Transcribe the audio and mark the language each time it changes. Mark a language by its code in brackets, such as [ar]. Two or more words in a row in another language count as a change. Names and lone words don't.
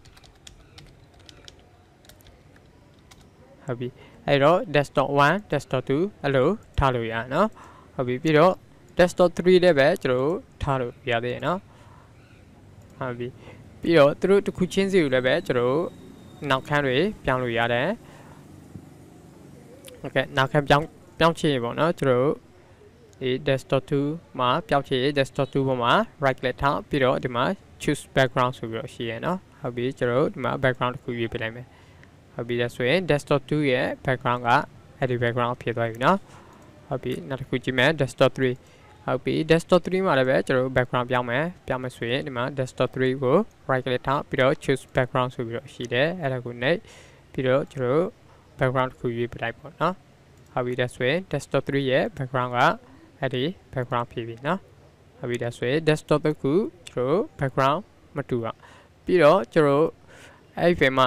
[my] ဟုတ်ပြီအဲ့တော့ desktop 1 desktop 2အဲ့လိုထားလို့ရနော်ဟုတ်ပြီပြီးတော့ desktop 3လည်းပဲကျွန်တော်ထားလို့ရသေးတယ်နော်ဟုတ်ပြီပြီးတော့သူတို့တစ်ခုချင်းစီကိုလည်းပဲကျွန်တော်နောက်ခန်းတွေပြောင်းလို့ရတယ် โอเคနောက်ခန်းပြောင်းချင်ပေါ့နော်ကျွန်တော်ဒီ desktop 2မှာပြောင်းချင် desktop 2ပေါ်မှာ [en] right click [my] ထားပြီးတော့ဒီမှာ [en] choose background [my] ဆိုပြီးတော့ရှိရနော်ဟုတ်ပြီကျွန်တော်ဒီမှာ background တစ်ခုရွေးပေးလိုက်မယ်ဟုတ်ပြီဒါဆိုရင် desktop 2ရဲ့ background ကအဲ့ ဒီ background ဖြစ်သွားပြီနော်ဟုတ်ပြီနောက်တစ်ခုကြည့်မယ် desktop 3ဟုတ်ပြီ desktop 3မှာလည်းပဲကျွန်တော် background ပြောင်းမယ်ဆိုရင်ဒီမှာ desktop 3ကို [en] right click [my] ထားပြီးတော့ [en] choose background [my] ဆိုပြီးတော့ရှိ တယ်အဲ့ဒါကိုနှိပ်ပြီးတော့ကျွန်တော် background တစ်ခုရွေးပေးလိုက်ပေါ့နော်ဟုတ်ပြီဒါဆိုရင် desktop 3ရဲ့ background ကအဲ့ဒီ background ဖြစ်ပြီ နော်ဟုတ်ပြီဒါဆိုရင် desktop တစ်ခုကျွန်တော် background မတူအောင်ပြီးတော့ကျွန်တော်အဲ့ဒီမှာ